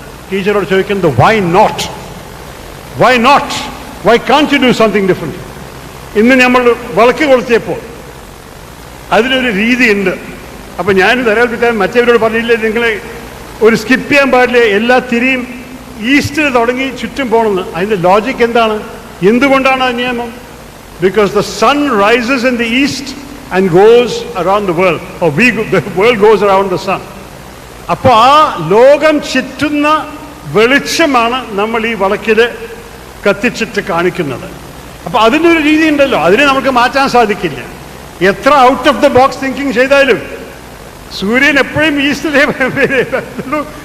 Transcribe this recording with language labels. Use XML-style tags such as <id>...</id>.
<ml>ടീച്ചറോട് ചോദിക്കുന്നത്</ml> <en>Why not, why not, why can't you do something different.</en> <ml>ഇന്ന് നമ്മൾ വിളക്ക് കൊളുത്തിയപ്പോൾ അതിനൊരു രീതിയുണ്ട്. അപ്പം ഞാൻ തരാൽപ്പിക്കാൻ മറ്റവരോട് പറഞ്ഞില്ലേ, നിങ്ങൾ ഒരു സ്കിപ്പ് ചെയ്യാൻ പാടില്ല, എല്ലാ തിരിയും ഈസ്റ്റിൽ തുടങ്ങി ചുറ്റും പോകണമെന്ന്. അതിൻ്റെ ലോജിക്ക് എന്താണ്? എന്തുകൊണ്ടാണ് ആ നിയമം?</ml> <en>Because the sun rises in the east and goes around the world, or the world goes around the sun.</en> <ml>അപ്പോൾ ആ ലോകം ചുറ്റുന്ന വെളിച്ചമാണ് നമ്മൾ ഈ വിളക്കിൽ കത്തിച്ചിട്ട് കാണിക്കുന്നത്. അപ്പോൾ അതിനൊരു രീതി ഉണ്ടല്ലോ, അതിനെ നമുക്ക് മാറ്റാൻ സാധിക്കില്ല. എത്ര out of the box thinking ചെയ്താലും സൂര്യൻ എപ്പോഴും ഈസ്റ്റിലേ വരുള്ളൂ.</ml>